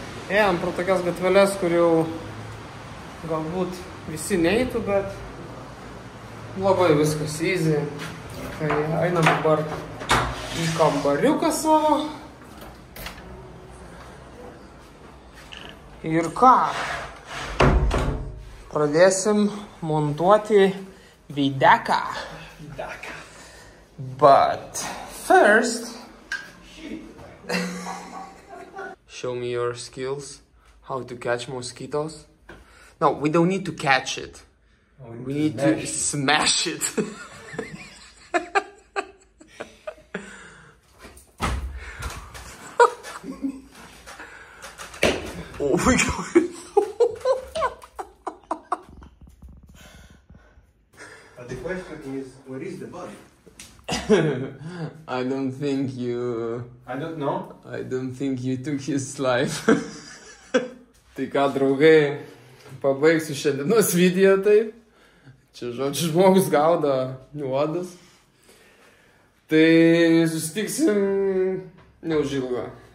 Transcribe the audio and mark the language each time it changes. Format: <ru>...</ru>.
<lt>Ėjom pro tokias gatveles, kur jau galbūt visi neitų, bet labai viskas easy. Tai einam dabar į kambariuką savo. Ir ką? Pradėsim montuoti videką.</lt> <en>But first, show me your skills. How to catch mosquitoes. No, we don't need to catch it. We need to smash it. Oh my god. But the question is, where is the body? I don't think you... I don't know. I don't think you took his life.</en> <lt>Tai ką, draugai, pabaigsiu šiandienos video taip. Čia, žodžiu, žmogus gaudo nuodus. Tai susitiksim neužilgo.</lt>